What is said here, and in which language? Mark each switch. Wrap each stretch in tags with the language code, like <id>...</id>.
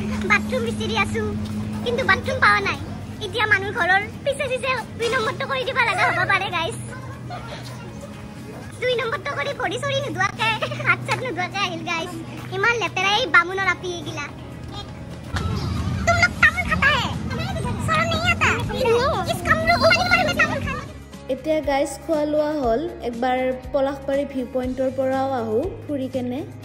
<as>Bathroom বিচাৰি আছোঁ, কিন্তু বাথৰুম পোৱা নাই। এতিয়া মানুহ ঘৰৰ পিছে 2 নম্বৰটো কৰি দিব লগা হ'ব পাৰে গাইজ। 2 নম্বৰটো কৰি ভৰি চৰি নোধোৱাকৈ, হাত চাত নোধোৱাকৈ আহিল গাইজ। ইমান লেতেৰা এই বামুণৰ আপি এইগিলা।</as> <hi>तुम लोग तामुल खाता है, शर्म नहीं आता? इस कमरे को तामुल खाना।</hi> <as>এতিয়া গাইজ খোৱা লোৱা হ'ল, একবাৰ পলাশবাৰী ভিউ পইণ্টৰ পৰাও আহোঁ ফুৰি কেনে।</as>